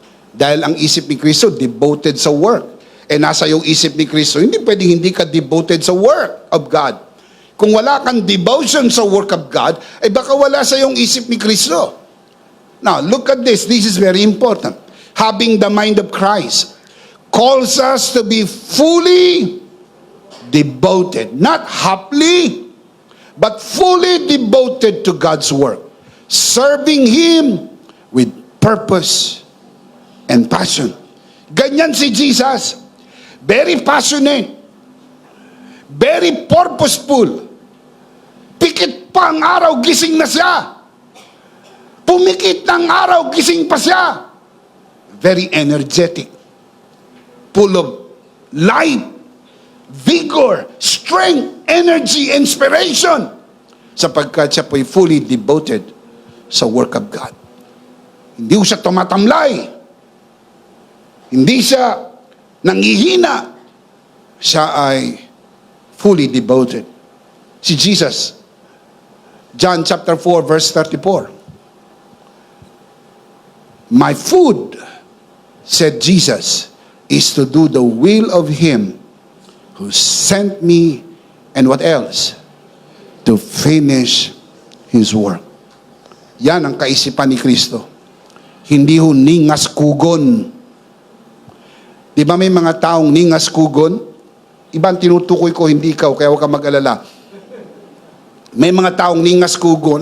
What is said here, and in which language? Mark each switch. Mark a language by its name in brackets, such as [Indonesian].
[Filipino] Dahil ang isip ni Kristo, devoted sa work. Nasa iyong isip ni Kristo, hindi pwedeng hindi ka devoted sa [English] work of God. [Filipino] Kung wala kang devotion sa [English] work of God, [Filipino] ay baka wala sa iyong isip ni Kristo. [English] Now, look at this. This is very important. Having the mind of Christ calls us to be fully devoted. Not halfly, but fully devoted to God's work. Serving Him with purpose and passion. [Filipino] Ganyan si Jesus. [English] Very passionate. Very purposeful. [Filipino] Pikit pa ang araw, gising na siya. Pumikit ng araw, gising pa siya. [English] Very energetic. Full of life, vigor, strength, energy, inspiration. [Filipino] Sapagkat siya po'y [English] fully devoted [Filipino] sa [English] work of God. [Filipino] Hindi siya tumatamlay. Hindi siya nanghihina. Siya ay [English] fully devoted. [Filipino] Si Jesus, John chapter 4 verse 34. [English] My food, said Jesus, is to do the will of Him who sent me, and what else? To finish His work. [Filipino] Yan ang kaisipan ni Kristo. Hindi ho ningas kugon. Di ba may mga taong ningas kugon? Ibang tinutukoy ko, hindi ikaw, kaya huwag ka mag-alala. May mga taong ningas kugon.